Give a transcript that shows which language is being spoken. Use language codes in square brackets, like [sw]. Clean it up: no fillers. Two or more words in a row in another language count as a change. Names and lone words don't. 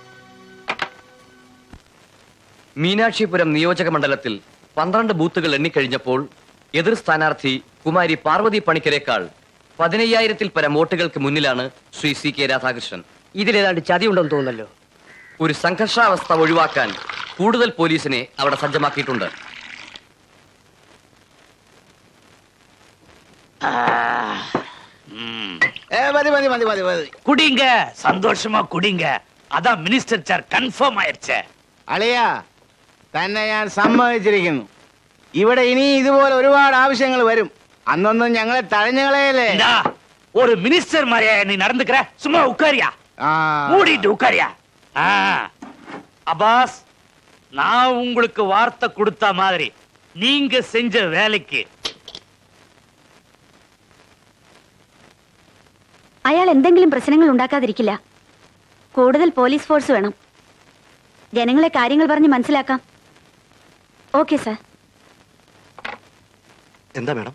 [ml] മീനാക്ഷിപുരം നിയോജക മണ്ഡലത്തിൽ 12 ബൂത്തുകൾ എണ്ണിക്കഴിഞ്ഞപ്പോൾ എതിർ സ്ഥാനാർത്ഥി കുമാരി പാർവതി പണിക്കരേക്കാൾ 15,000-ൽ പരം വോട്ടുകൾക്ക് മുന്നിലാണ് ശ്രീ CK രാധാകൃഷ്ണൻ. ഇതിലേതാണ്ട് ചതിയുണ്ടെന്ന് തോന്നല്ലോ. ഒരു സംഘർഷാവസ്ഥ ഒഴിവാക്കാൻ കൂടുതൽ പോലീസിനെ അവിടെ സജ്ജമാക്കിയിട്ടുണ്ട്. [ta] மதி மதி மதி மதி மதி குடிங்க, சந்தோஷமா குடிங்க. அதான் [en] minister sir [ta] கன்ஃபார்ம் ஆயிருச்சே. [ml] അളിയാ, തന്നെ ഞാൻ സമ്മതിച്ചിരിക്കുന്നു. ഇവിടെ ഇനി ഇതുപോലെ ഒരുപാട് ആവശ്യങ്ങൾ വരും. അന്നൊന്നും ഞങ്ങളെ തഴഞ്ഞുകളയല്ലേ. [ta] இந்தா, ஒரு மினிஸ்டர் மாதிரியா நீ நடந்துக்கிற? சும்மா உட்காரியா, மூடிட்டு உட்காரியா. அப்பாஸ், நான் உங்களுக்கு வார்த்தை கொடுத்த மாதிரி நீங்க செஞ்ச வேலைக்கு [ml] അയാൾ എന്തെങ്കിലും പ്രശ്നങ്ങൾ ഉണ്ടാക്കാതിരിക്കില്ല. കൂടുതൽ [en] police force [ml] വേണം. ജനങ്ങളെ കാര്യങ്ങൾ പറഞ്ഞ് മനസ്സിലാക്കാം. [en] okay sir. [ml] എന്താ മേഡം?